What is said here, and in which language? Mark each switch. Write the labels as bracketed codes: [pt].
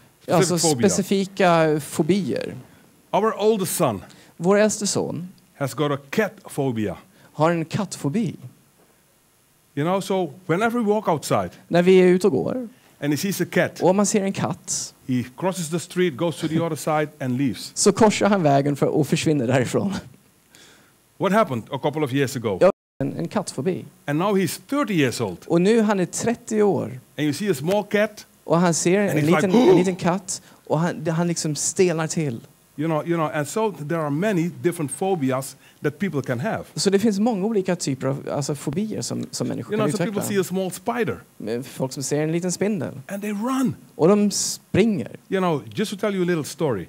[sv] Alltså specifika fobier. [en] Our oldest son. [sv] Vår äldste son [en] has got a cat phobia. [sv] Har en kattfobi. [en] So whenever we walk outside. [sv] När vi är ute och går. [en] And he sees a cat. [sv] Och om man ser en katt. [en] He crosses the street, goes to the other side and leaves. [sv] Så korsar han vägen och försvinner därifrån. [en] What happened a couple of years ago? [sv] Ja, en kattfobi. [en] And now he's 30 years old. [sv] Och nu han är 30 år. [en] And you see a small cat. [sv] Och han ser en liten katt och han liksom stelnar till. [en] And so there are many different phobias that people can have. [sv] Så det finns många olika typer av fobier som människor kan utveckla. [en] People see a small spider. [sv] Folk som ser en liten spindel. [en] And they run. [sv] Och de springer. [en] Just to tell you a little story.